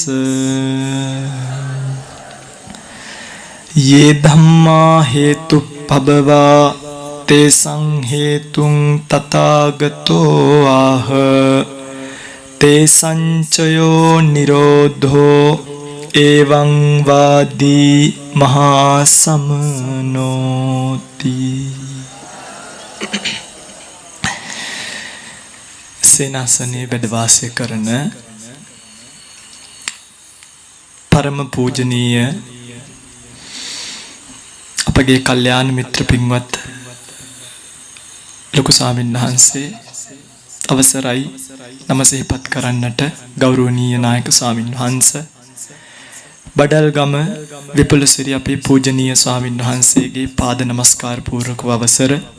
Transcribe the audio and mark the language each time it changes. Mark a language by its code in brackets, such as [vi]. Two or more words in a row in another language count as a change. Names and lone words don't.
[pi] යේ ධම්මා හේතුප්පබවා තේසං හේතුං තථාගතෝ ආහ. තේසංචයෝ නිරෝධෝ එවං වාදී මහා සමනෝති. [si] සේනාසනයේ වැඩ වාසය කරන පරම පූජනීය අපගේ කල්යාණ මිත්‍ර පින්වත් ලොකු ස්වාමීන් වහන්සේ අවසරයි නම සිහිපත් කරන්නට ගෞරවනීය නායක ස්වාමීන් වහන්සේ බඩල්ගම විපුලසිරි අපේ පූජනීය ස්වාමීන් වහන්සේගේ පාද නමස්කාර පූර්වක අවසර